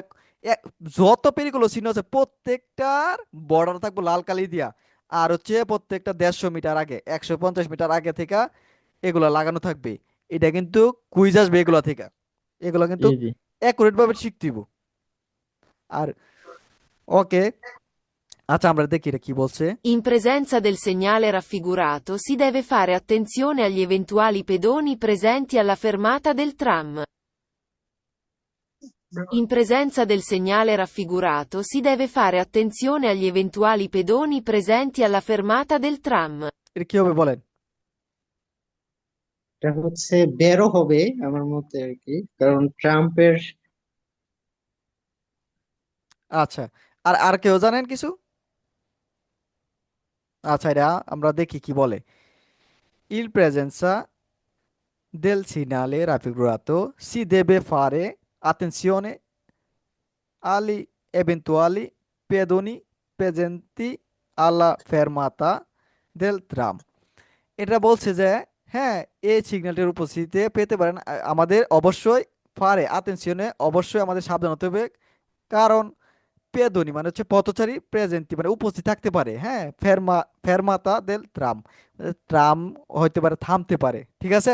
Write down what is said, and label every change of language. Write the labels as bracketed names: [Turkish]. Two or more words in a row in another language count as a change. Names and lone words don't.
[Bangla] যত পেরিগুলো চিহ্ন আছে প্রত্যেকটার বর্ডার থাকবো লাল কালি দিয়া। আর হচ্ছে প্রত্যেকটা 150 মিটার আগে, 150 মিটার আগে থেকে এগুলা লাগানো থাকবে। এটা কিন্তু কুইজ আসবে এগুলা থেকে। এগুলা জি কিন্তু জি। অ্যাকুরেট ভাবে শিখতে হইব। আর ওকে, আচ্ছা আমরা দেখি এটা কি বলছে। [Italian] In presenza del segnale raffigurato si deve fare attenzione agli eventuali pedoni presenti alla fermata del tram. In presenza del segnale raffigurato si deve fare attenzione agli eventuali pedoni presenti alla fermata del tram. [Bangla] এটা কি হবে বলেন? এটা হচ্ছে বেরো হবে আমার মতে আর কি, কারণ ট্রাম্পের। আচ্ছা, আর আর কেউ জানেন কিছু? আচ্ছা এটা আমরা দেখি কি বলে। [Italian] Il presenza del segnale raffigurato si deve fare attenzione agli eventuali pedoni presenti alla fermata del tram. [Bangla] এটা বলছে যে হ্যাঁ, এই সিগন্যালটির উপস্থিতিতে পেতে পারেন আমাদের অবশ্যই [Italian] fare attenzione [Bangla] অবশ্যই আমাদের সাবধান হতে হবে। কারণ পেদোনি মানে হচ্ছে পথচারী, প্রেজেন্টি মানে উপস্থিত থাকতে পারে, হ্যাঁ [Italian] fermata del tram, [Bangla] ট্রাম হইতে পারে থামতে পারে, ঠিক আছে।